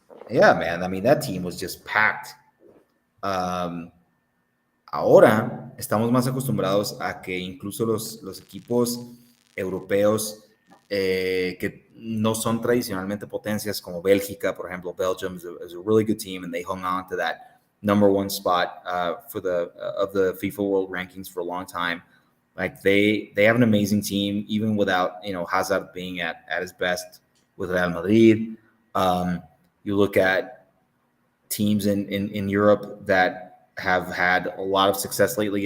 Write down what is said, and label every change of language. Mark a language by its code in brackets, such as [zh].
[en] yeah, man, I mean, that team was just packed. [es] Ahora estamos más acostumbrados a que incluso los equipos europeos que no son tradicionalmente potencias como Bélgica, por ejemplo. [en] Belgium is a really good team, and they hung on to that number one spot of the FIFA World Rankings for a long time. Like they have an amazing team, even without Hazard being at his best with Real Madrid. You look at teams in Europe that have had a lot of success lately.